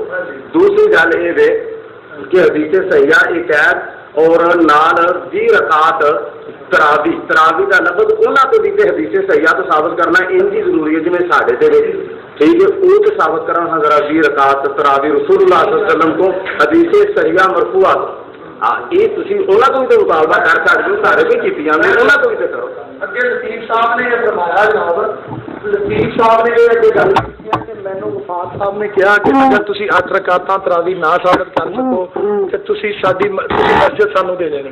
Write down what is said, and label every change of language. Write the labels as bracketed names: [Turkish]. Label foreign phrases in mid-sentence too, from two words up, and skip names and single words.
[Punjabi] ਦੂਸਰੀ ਗੱਲ ਇਹ ਵੇ ਕਿ ਹਦੀਸ ਸਹੀਆ ਇੱਕ ਕੈਦ ਔਰ ਨਾਲ 20 ਰਕਾਤ ਤਰਾਵੀ ਦਾ ਲਫ਼ਜ਼ ਉਹਨਾਂ ਤੋਂ ਵੀ ਤੇ ਹਦੀਸ ਸਹੀਆ ਤੋਂ ਸਾਬਤ ਕਰਨਾ ਇੰਝ ਹੀ ਜ਼ਰੂਰੀ ਹੈ ਜਿਵੇਂ ਸਾਡੇ ਤੇ ਵੇ, ਠੀਕ ਹੈ। ਉਹ ਤੇ ਸਾਬਤ ਕਰਨ ਹਜ਼ਰਾ 20 ਰਕਾਤ ਤਰਾਵੀ ਰਸੂਲੁल्लाह [Arabic] صلى الله عليه وسلم [Punjabi] ਤੋਂ ਹਦੀਸ ਸਹੀਆ ਮਰਫੂਆ। ਇਹ ਤੁਸੀਂ ਉਹਨਾਂ ਤੋਂ ਵੀ ਤਾਂ ਮੁਤਾਲਬਾ ਕਰ ਸਕਦੇ ਹੋ, ਸਾਰੇ ਵੀ ਕੀਤੀ ਜਾਂਦੇ, ਉਹਨਾਂ ਤੋਂ ਵੀ ਤਾਂ ਕਰੋ। ਅੱਗੇ ਲਤੀਫ ਸਾਹਿਬ ਨੇ ਇਹ ਫਰਮਾਇਆ ਜਨਾਬ, ਲਤੀਫ ਸਾਹਿਬ ਨੇ ਇਹ ਅੱਗੇ ਗੱਲ ਕੀਤੀ ਕਿ ਮੈਨੂੰ ਵਫਾਤ ਸਾਹਿਬ ਨੇ ਕਿਹਾ ਕਿ ਅਗਰ ਤੁਸੀਂ 8 ਰਕਾਤਾਂ ਤਰਾਵੀ ਨਾ ਸਾਬਤ ਕਰ ਸਕੋ ਤੇ ਤੁਸੀਂ ਮਸਜਿਦ ਸਾਨੂੰ ਦੇ ਦੇਣੀ।